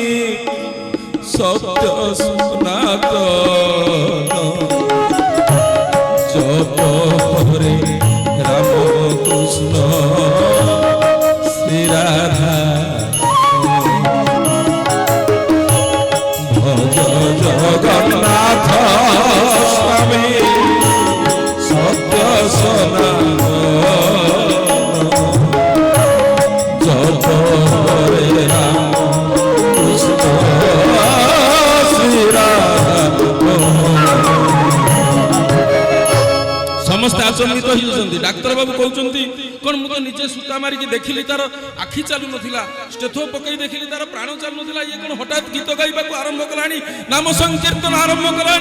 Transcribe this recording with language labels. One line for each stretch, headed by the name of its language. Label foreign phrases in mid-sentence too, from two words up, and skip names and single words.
Bangla: সত্য সনাতন, জপ হরে রাম কৃষ্ণ শ্রী রাধা, ভজ জগন্নাথ স্বামী সত্য সনাতন, জপ হরে রাম কৃষ্ণ শ্রী রাধা।
Odia: ସମସ୍ତେ ଆଚମ୍ବିତ ହେଇଯାଉଛନ୍ତି। ଡାକ୍ତର ବାବୁ କହୁଛନ୍ତି, କଣ ମୁଁ ତ ନିଜେ ସୂତା ମାରିକି ଦେଖିଲି ତାର ଆଖି ଚାଲୁ ନଥିଲା, ଷ୍ଟେଥୋ ପକେଇ ଦେଖିଲି ତାର ପ୍ରାଣ ଚାଲୁ ନଥିଲା, ଇଏ କଣ ହଠାତ୍ ଗୀତ ଗାଇବାକୁ ଆରମ୍ଭ କଲାଣି, ନାମ ସଂକୀର୍ତ୍ତନ ଆରମ୍ଭ କଲାଣି।